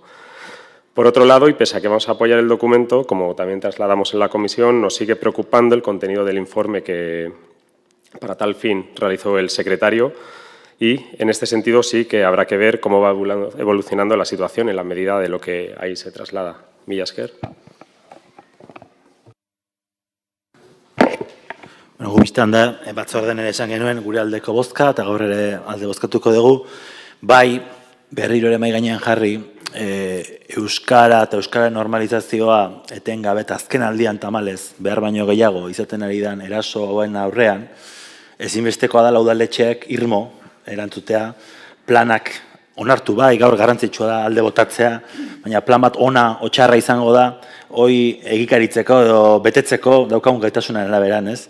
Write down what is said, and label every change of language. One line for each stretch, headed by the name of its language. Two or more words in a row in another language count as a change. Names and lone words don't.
Spanish: Por otro lado, y pese a que vamos a apoyar el documento, como también trasladamos en la comisión, nos sigue preocupando el contenido del informe que, para tal fin, realizó el secretario y, en este sentido, sí que habrá que ver cómo va evolucionando la situación en la medida de lo que ahí se traslada.
Basque: Mila esker. Bueno, gubistan da, batzordean ere esan genuen gure aldeko bozka, eta gaur ere alde bozkatuko dugu, bai berriro ere mai gainean jarri, euskara eta euskara normalizazioa etengabe eta azken aldian tamalez behar baino gehiago izaten ari dan eraso hauen aurrean, ezinbestekoa da udaletxeek irmo erantzutea, planak onartu bai, gaur garrantzitsua da alde botatzea, baina plan bat ona otxarra izango da, hoi egikaritzeko edo betetzeko daukagun gaitasunaren araberan, ez?